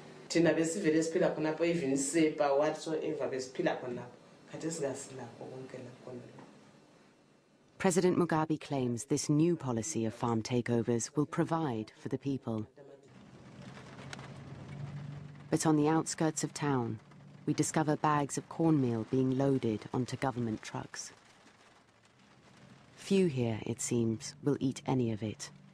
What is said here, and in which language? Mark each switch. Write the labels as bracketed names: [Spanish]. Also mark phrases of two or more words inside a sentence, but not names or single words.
[North Ndebele] thina besivele siphila khonapho even sepa whatsoever besiphila khonapho khathi singasilapho konke lapho. [English] President Mugabe claims this new policy of farm takeovers will provide for the people. But on the outskirts of town, we discover bags of cornmeal being loaded onto government trucks. Few here, it seems, will eat any of it.